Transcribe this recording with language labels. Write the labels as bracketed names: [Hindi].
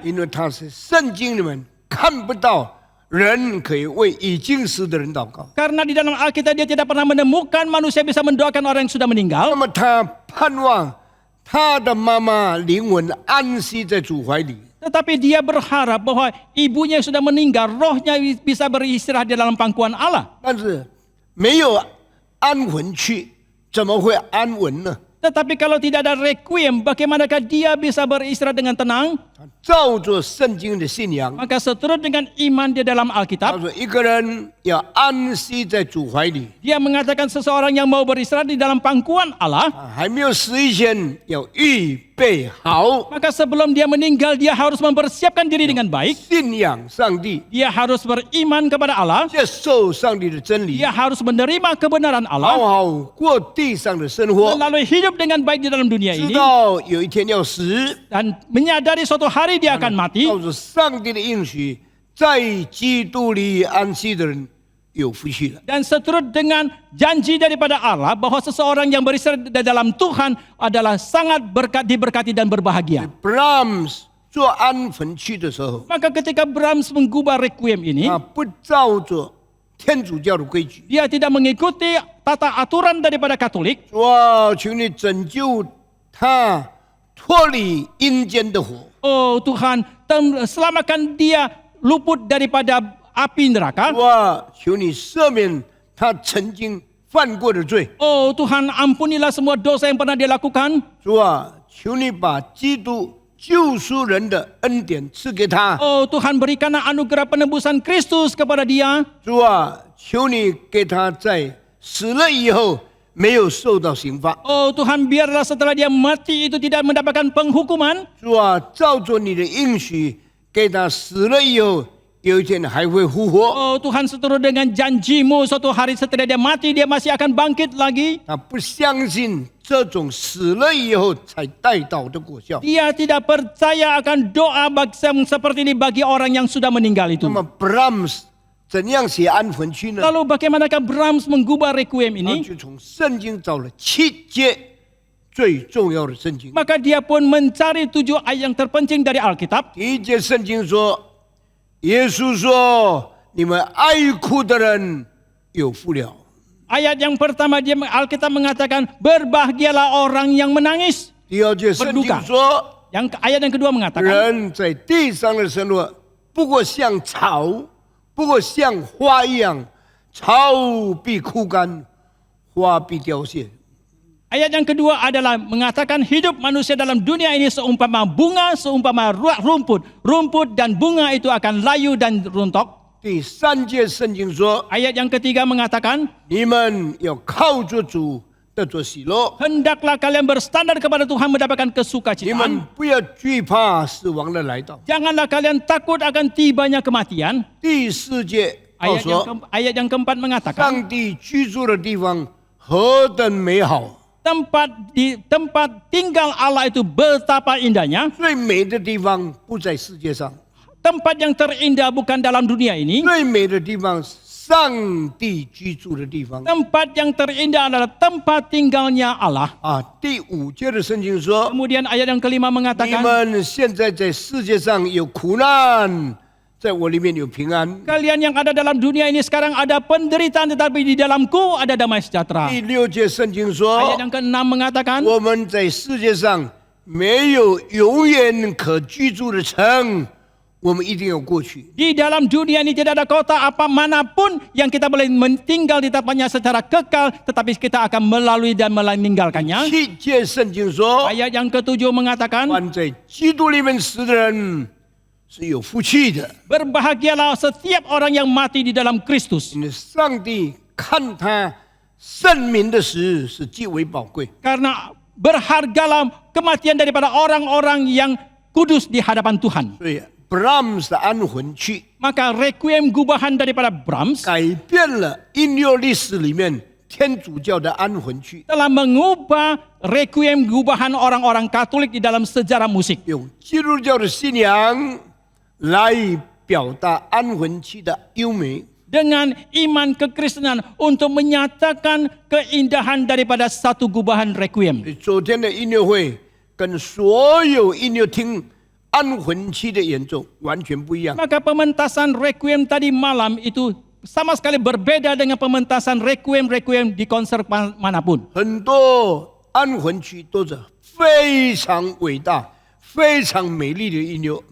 [Chinese] 因为他是圣经里面看不到人可以为已经死的人祷告。 [Indonesian] Karena di dalam Alkitab dia tidak pernah menemukan manusia bisa mendoakan orang yang sudah [Chinese] 那 [Indonesian] meninggal. [Chinese] 么他盼望他的妈妈灵魂安息在主怀里。 [Indonesian] Tetapi dia berharap bahwa ibunya yang sudah meninggal, rohnya bisa beristirahat di dalam pangkuan Allah. [Chinese] 但是没有安魂去，怎么会安稳呢？ [Indonesian] Tetapi kalau tidak ada requiem, bagaimanakah dia bisa beristirahat dengan tenang? [Chinese] 他照着圣经的信仰， [Indonesian] Maka seturut dengan iman di dalam [Chinese] 他 [Indonesian] Alkitab, [Chinese] 说一个人要安息在主怀里， [Indonesian] dia mengatakan seseorang yang mau beristirahat di dalam pangkuan Allah, [Chinese] 还没有死以前要预备好， [Indonesian] maka sebelum dia meninggal, dia harus mempersiapkan diri dengan baik. [Chinese] 信仰上帝， [Indonesian] Dia harus beriman kepada Allah. [Chinese] 接受上帝的真理， [Indonesian] Dia harus menerima kebenaran [Chinese] 好 [Indonesian] Allah, [Chinese] 好过地上的生活， [Indonesian] lalu hidup dengan baik di dalam dunia [Chinese] 知 [Indonesian] ini, [Chinese] 道有一天要死， [Indonesian] dan menyadari suatu hari dia akan mati. [Chinese] 照着上帝的应许，在基督里安息的人有福气了。 [Indonesian] Dan seturut dengan janji daripada Allah bahwa seseorang yang beristirahat di dalam Tuhan adalah sangat diberkati dan berbahagia. [Chinese] Brahms 做安魂曲的时候， [Indonesian] Maka ketika Brahms menggubah requiem ini, [Chinese] 他不照着天主教的规矩， [Indonesian] dia tidak mengikuti tata aturan daripada Katolik. [Chinese] 主啊，求你拯救他脱离阴间的火。 [Indonesian] Oh Tuhan, selamatkan dia luput daripada api neraka. [Chinese] 主啊，求你赦免他曾经犯过的罪。 [Indonesian] Oh Tuhan, ampunilah semua dosa yang pernah dia lakukan. [Chinese] 主啊，求你把基督救赎人的恩典赐给他。 [Indonesian] Oh Tuhan, berikanlah anugerah penebusan Kristus kepada dia. [Chinese] 主啊，求你给他在死了以后没有受到刑罚。 [Indonesian] Oh Tuhan, biarlah setelah dia mati itu tidak mendapatkan penghukuman. [Chinese] 主啊，照着你的应许，给他死了以后，有一天还会复活。 [Indonesian] Oh Tuhan, seturut dengan janjimu, suatu hari setelah dia mati dia masih akan bangkit lagi. [Chinese] 他不相信这种死了以后才带到的果效。 [Indonesian] Dia tidak percaya akan doa seperti ini bagi orang yang sudah meninggal itu. [Chinese] 那么 Brahms 怎样写安魂曲呢？ [Indonesian] Lalu bagaimanakah Brahms menggubah requiem [Chinese] 他 [Indonesian] ini? [Chinese] 就从圣经找了7节最重要的圣经。 [Indonesian] Maka dia pun mencari 7 ayat yang terpenting dari Alkitab. [Chinese] 第一节圣经说，耶稣说：“你们爱哭的人有福了。 [Indonesian] Ayat yang pertama Alkitab mengatakan berbahagialah orang yang menangis. ” [Chinese] 第二节圣经说， [Indonesian] Ayat yang kedua mengatakan [Chinese] 人在地上的生活，不过像草，不过像花一样，草必枯干，花必凋谢。 [Indonesian] ayat yang kedua adalah mengatakan hidup manusia dalam dunia ini seumpama bunga, seumpama rumput. Rumput dan bunga itu akan layu dan runtuh. [Chinese] 第三节圣经说， [Indonesian] Ayat yang ketiga mengatakan [Chinese] 你们要靠着主得着喜乐。 [Indonesian] Hendaklah kalian berstandar kepada Tuhan mendapatkan [Chinese] 你们 [Indonesian] kesukacitaan. [Chinese] 不要惧怕死亡的来到。 [Indonesian] Janganlah kalian takut akan tibanya kematian. [Chinese] 第四节告 [Indonesian] Ayat yang, [Chinese] 说， [Indonesian] ayat yang keempat mengatakan, [Chinese] 上帝居住的地方何等美好！ [Indonesian] tempat tinggal Allah itu betapa indahnya. [Chinese] 最美的地方不在世界上， [Indonesian] Tempat yang terindah bukan dalam dunia ini. [Chinese] 最美的地方是上帝居住的地方。 [Indonesian] Tempat yang terindah adalah tempat tinggalnya Allah. [Chinese] 啊，第五节的圣经说， [Indonesian] Kemudian ayat yang kelima [Chinese] 你 [Indonesian] mengatakan, [Chinese] 们现在在世界上有苦难，在我里面有平安。 [Indonesian] kalian yang ada dalam dunia ini sekarang ada penderitaan, tetapi di dalamku ada damai sejahtera. [Chinese] 第六节圣经说 [Indonesian] Ayat，yang keenam mengatakan, [Chinese] 我们在世界上没有永远可居住的城，我们一定要过去。 [Indonesian] di dalam dunia ini tidak ada kota apa manapun yang kita boleh tinggal di tempatnya secara kekal, tetapi kita akan melalui dan meninggalkannya. [Chinese] 七节圣经说， [Indonesian] Ayat yang ketujuh mengatakan, [Chinese] 凡在基督里面死的人是有福气的， [Indonesian] berbahagialah setiap orang yang mati di dalam Kristus. [Chinese] 因为上帝看他圣民的死是极为宝贵。 [Indonesian] Karena berhargalah kematian daripada orang-orang yang kudus di hadapan Tuhan. [Chinese] 所以 Brahms 的安魂曲 [Indonesian] Maka requiem gubahan daripada Brahms [Chinese] 改变了音乐历史里面天主教的安魂曲， [Indonesian] telah mengubah requiem gubahan orang-orang Katolik di dalam sejarah musik. [Chinese] 用基督教的信仰来表达安魂曲的优美。 [Indonesian] Dengan iman kekristenan untuk menyatakan keindahan daripada satu gubahan requiem. [Chinese] 昨天的音乐会跟所有音乐厅安魂曲的演奏完全不一样。 [Indonesian] Maka pementasan requiem tadi malam itu sama sekali berbeda dengan pementasan requiem di konser manapun. [Chinese] 很多安魂曲都是非常伟大、非常美丽的音乐。